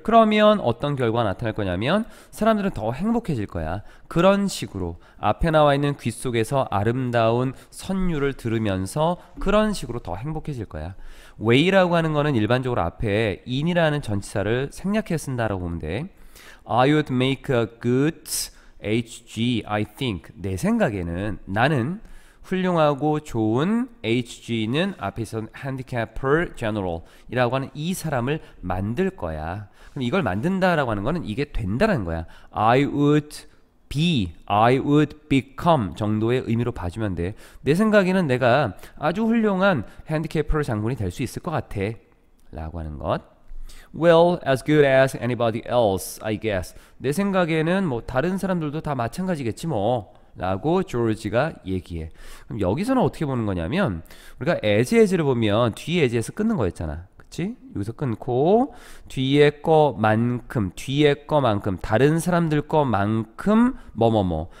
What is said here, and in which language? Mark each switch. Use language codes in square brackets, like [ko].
[ko] 그러면 어떤 결과가 나타날 거냐면 사람들은 더 행복해질 거야. 그런 식으로 앞에 나와 있는 귀 속에서 아름다운 선율을 들으면서 그런 식으로 더 행복해질 거야. way라고 하는 거는 일반적으로 앞에 in이라는 전치사를 생략해 쓴다라고 보면 돼. [en] I would make a good HG, I think. [ko] 내 생각에는 나는 훌륭하고 좋은 HG는 앞에서 handicaper general 이라고 하는 이 사람을 만들 거야. 그럼 이걸 만든다라고 하는 거는 이게 된다라는 거야. [en] I would be, I would become [ko] 정도의 의미로 봐주면 돼. 내 생각에는 내가 아주 훌륭한 handicaper 장군이 될 수 있을 것 같아 라고 하는 것. [en] Well, as good as anybody else, I guess. [ko] 내 생각에는 뭐 다른 사람들도 다 마찬가지겠지 뭐 라고 조지가 얘기해. 그럼 여기서는 어떻게 보는 거냐면 우리가 as를 보면 뒤에 as에서 끊는 거였잖아. 그치? 여기서 끊고 뒤에 거만큼 다른 사람들 거만큼 뭐뭐뭐.